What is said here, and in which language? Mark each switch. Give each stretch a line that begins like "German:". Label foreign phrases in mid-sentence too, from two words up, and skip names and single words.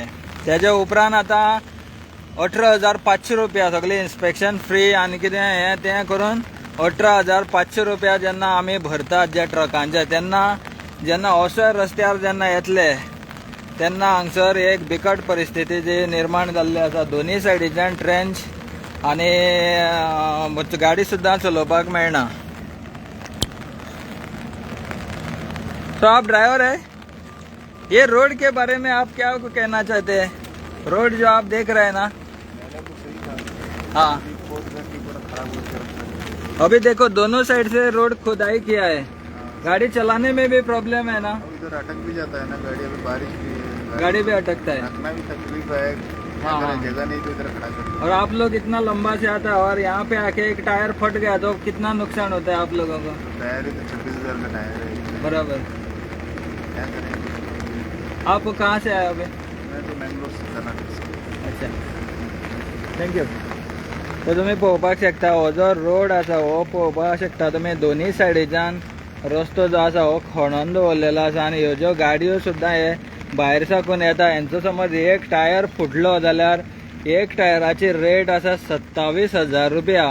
Konkani: तेजे उपरांत आतां 18,500 रुपया सगळें इन्स्पेक्शन फ्री आनी कितें हें तें करून 18,500 रुपया जेन्ना आमी भरतात जे ट्रकांचे तेन्ना जेन्ना असो रस्त्यार जेन्ना येतले तेन्ना हांगसर एक बिकट परिस्थिती जी निर्माण जाल्ली आसा. दोनी सायडीच्यान ट्रेंच आनी गाडी सुद्दां चलोवपाक मेळना.
Hindi: तो आप ड्राइवर है, ये रोड के बारे में आप क्या कहना चाहते हैं? रोड जो आप देख रहे हैं ना, हाँ अभी देखो दोनों साइड से रोड खुदाई किया है. गाड़ी चलाने में भी प्रॉब्लम है ना. इधर अटक भी जाता है ना गाड़ी. अभी बारिश भी है, गाड़ी भी अटकता है. रखना भी तकलीफ है. हाँ. जगह नहीं तो इधर खड़ा कर. और आप लोग इतना लंबा से आता है और यहाँ पे आके एक टायर फट गया तो कितना नुकसान होता है आप लोगों को? टायर ही तो 26,000 का टायर है. बराबर. क्या करेंगे. आप कहाँ से आए अभी? मैं तो मैंगलोर से कर्नाटक से. अच्छा, थँक्यू.
Konkani: तर तुम्ही पळोवपाक शकता हो जो रोड आसा हो पळोवपाक शकता तुम्ही. दोन्ही सायडीच्यान रस्तो जो आसा हो खणून दवरलेलो आसा आनी ह्यो ज्यो गाडयो सुद्दां हे भायर साकून येता हेंचो समज एक टायर फुटलो जाल्यार एक टायराची रेट आसा 27,000 रुपया.